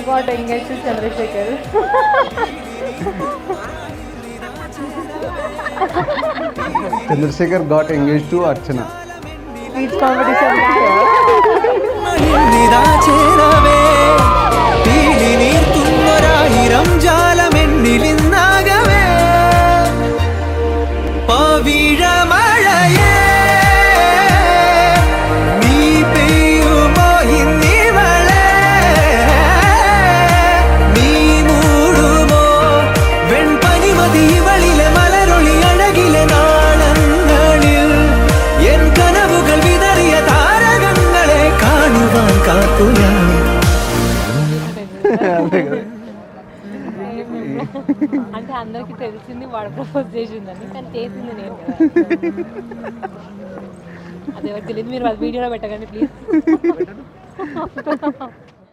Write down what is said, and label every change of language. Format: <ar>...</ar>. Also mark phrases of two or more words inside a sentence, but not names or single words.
<en>engage to Chandrashekar. Chandrashekar got engage to Archana. speech competition.</en> <ml>ചേരവേ തീളി നീർത്തുന്നൊരായിരം ജാലമെന്നിലിന്നാകവേ പവിഴമഴയേ നീ പെയ്യുമോ ഇന്നിവളെ നീ മൂടുമോ വെൺപനിമതി ഇവളിലെ മലരൊളി അഴകിലെ നാളങ്ങളിൽ എൻ കനവുകൾ വിതറിയ താരകങ്ങളെ കാണുവാൻ കാത്തു ഞാൻ.</ml> <te>అంటే అందరికి తెలిసింది వాడు ప్రపోజ్ చేసిందని, కానీ చేసింది నేను కదా. అదే తెలియదు, మీరు వాళ్ళ వీడియోలో పెట్టకండి ప్లీజ్.</te>